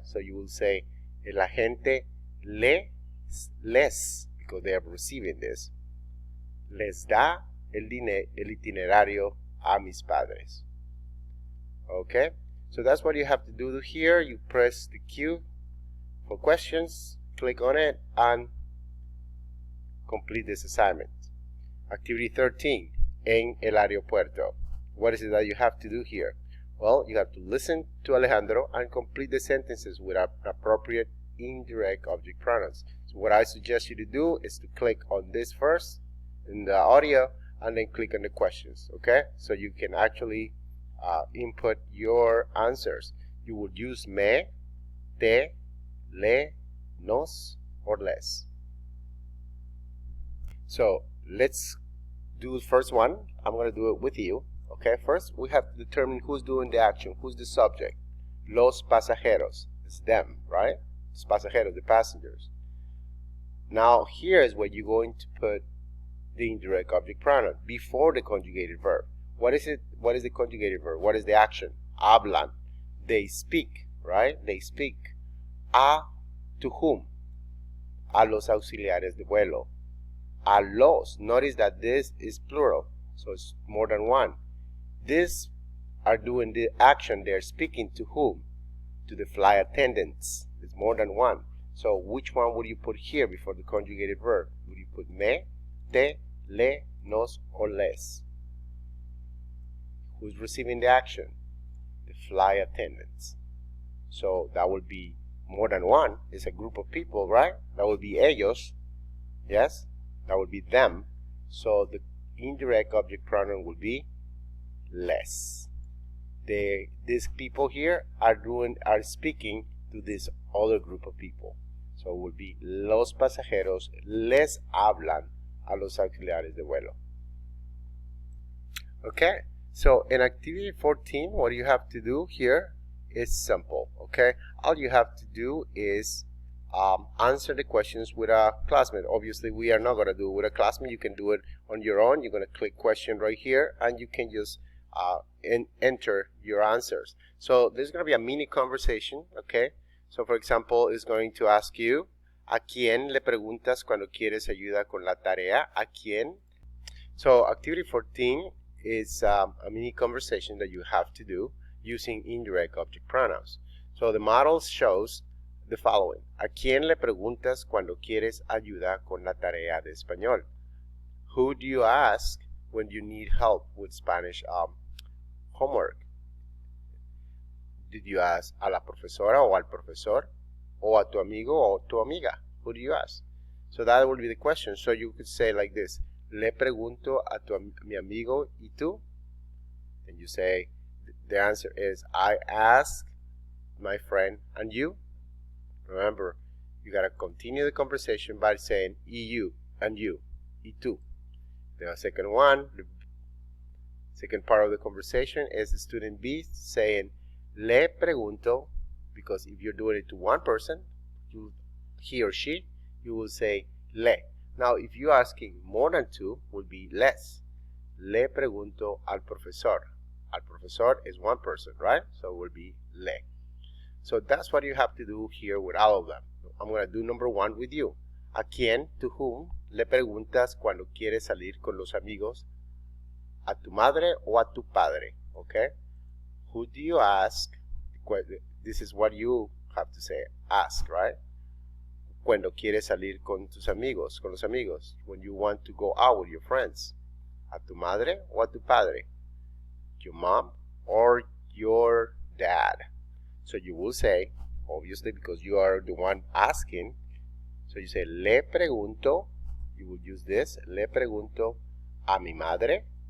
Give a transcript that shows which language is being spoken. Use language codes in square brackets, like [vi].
[en] So you will say, [es] el agente les, [en] because they are receiving this, [es] les da el itinerario a mis padres. [en] Okay? So that's what you have to do here. You press the Q for questions, click on it, and complete this assignment. [es] Activity 13, en el aeropuerto. [en] What is it that you have to do here? Well, you have to listen to Alejandro and complete the sentences with appropriate indirect object pronouns. So what I suggest you to do is to click on this first in the audio and then click on the questions, okay? So you can actually input your answers. You would use me, te, le, nos, or les. So let's do the first one. I'm going to do it with you, Okay, first we have to determine who's doing the action, who's the subject. [es] Los pasajeros, [en] it's them, right? Los pasajeros, the passengers. Now here is where you're going to put the indirect object pronoun before the conjugated verb. What is it? What is the conjugated verb? What is the action? Hablan. They speak, right? They speak. A, to whom? [es] A los auxiliares de vuelo. A los. [en] Notice that this is plural, so it's more than one. These are doing the action. They're speaking to whom? To the flight attendants. It's more than one. So which one would you put here before the conjugated verb? Would you put me, te, le, nos, or les? Who's receiving the action? The flight attendants. So that would be more than one. It's a group of people, right? That would be ellos. Yes? That would be them. So the indirect object pronoun would be les. These people here are speaking to this other group of people. So it would be [es] los pasajeros les hablan a los auxiliares de vuelo. [en] Okay, so in activity 14, what you have to do here is simple. Okay, all you have to do is answer the questions with a classmate. Obviously, we are not going to do it with a classmate. You can do it on your own. You're going to click question right here, and you can just enter your answers. So there's going to be a mini conversation. Okay, so for example, it's going to ask you, [es] ¿a quién le preguntas cuando quieres ayuda con la tarea? ¿A quién? [en] So activity 14 is a mini conversation that you have to do using indirect object pronouns. So the model shows the following. [es] ¿A quién le preguntas cuando quieres ayuda con la tarea de español? [en] Who do you ask when you need help with Spanish homework? Did you ask [es] a la profesora o al profesor? O a tu amigo o tu amiga? [en] Who do you ask? So that will be the question. So you could say like this. [es] Le pregunto a mi amigo y tú? [en] And you say, the answer is, I ask my friend and you. Remember, you got to continue the conversation by saying y you and you, y tú. The second one, the second part of the conversation is the student B saying [es] le pregunto, [en] because if you're doing it to one person, he or she, you will say le. Now, if you're asking more than two, will be les. [es] Le pregunto al profesor. Al profesor [en] is one person, right? So it will be le. So that's what you have to do here with all of them. I'm going to do number one with you. [es] ¿A quién, [en] to whom, [es] le preguntas cuando quieres salir con los amigos? ¿A tu madre o a tu padre? Okay? [en] Who do you ask? This is what you have to say. Ask, right? [es] Cuando quieres salir con tus amigos, con los amigos. [en] When you want to go out with your friends. [es] ¿A tu madre o a tu padre? [en] Your mom or your dad? So you will say, obviously because you are the one asking, so you say, le pregunto, you will use this, [es] le pregunto a mi madre.